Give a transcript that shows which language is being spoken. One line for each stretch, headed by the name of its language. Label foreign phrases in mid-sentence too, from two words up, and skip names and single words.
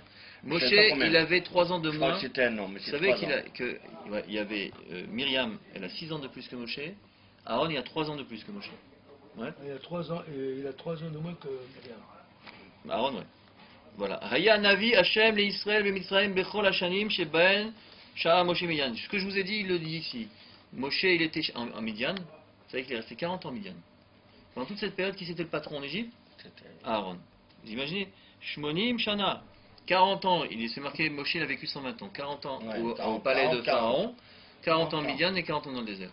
French: Moshe, il avait 3 ans de moins. C'était un an, mais Vous c'est savez 3 ans. qu'il y avait Myriam, elle a 6 ans de plus que Moshe. Aaron, il a 3 ans de plus que Moshe. Ouais. Il a 3 ans de moins que Myriam. Aaron, ouais. Voilà.
Hebrew: היה נביא השם ל ישראל ל מצרים בכל השנים שבן שעה משה מדין.
French: Ce que je vous ai dit, il le dit ici. Moshe, il était en Midian. Vous savez qu'il est resté 40 ans en Midian. Pendant toute cette période, qui c'était le patron en Égypte? Aaron. Vous imaginez?
Hebrew: שמונים שנה.
French: 40 ans, il s'est marqué, Moshe il a vécu 120 ans. 40 ans au palais de Pharaon, 40 ans en Midian et 40 ans dans le désert.